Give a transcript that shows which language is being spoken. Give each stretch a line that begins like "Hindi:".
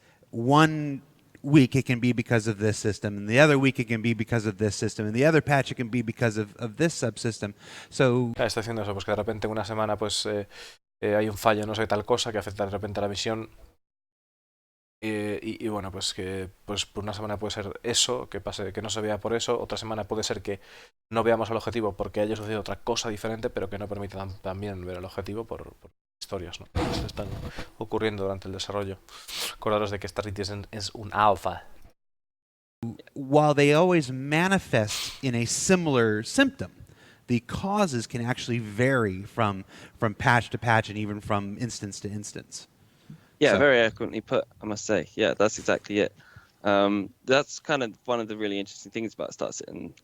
English: One week it can be because of this system, and the other week it can be because of this system, and the other patch it can be because of this subsystem. So
Spanish: está haciendo eso, pues que de repente una semana pues hay un fallo, no sé tal cosa, que afecta de repente a la misión. Y bueno, pues que pues por una semana puede ser eso, que pase, que no se vea por eso, otra semana puede ser que no veamos el objetivo porque haya sucedido otra cosa diferente, pero que no permita también ver el objetivo por historias, ¿no? Que están ocurriendo durante el desarrollo. Acordaros de que Star Citizen es un alfa.
English: While they always manifest in a similar symptom, the causes can actually vary from patch to patch and even from instance to instance. Yeah, So- very eloquently put, I must say. Yeah, that's exactly it. That's kind of one of the really interesting things about Star Citizen.